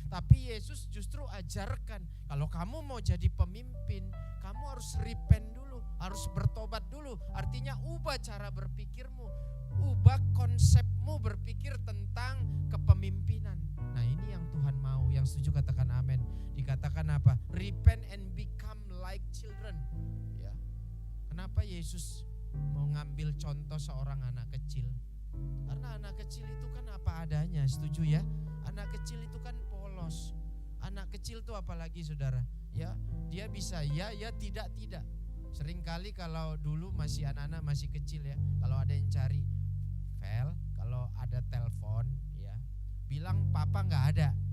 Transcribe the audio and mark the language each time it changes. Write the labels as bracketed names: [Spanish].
[Indonesian] Tapi Yesus justru ajarkan, kalau kamu mau jadi pemimpin, kamu harus repent dulu, harus bertobat dulu. Artinya ubah cara berpikirmu, ubah konsepmu berpikir tentang kepemimpinan. Nah, ini yang Tuhan mau. Yang setuju katakan amin. Dikatakan apa? [English] Repent and become like children. [Indonesian] Ya. Kenapa Yesus mau ngambil contoh seorang anak kecil? Karena anak kecil itu kan apa adanya, setuju ya? Anak kecil itu kan polos. Anak kecil itu apalagi, saudara? Ya, dia bisa ya, tidak. Seringkali kalau dulu masih anak-anak masih kecil ya, kalau ada yang cari Vel, kalau ada telepon ya, bilang papa nggak ada.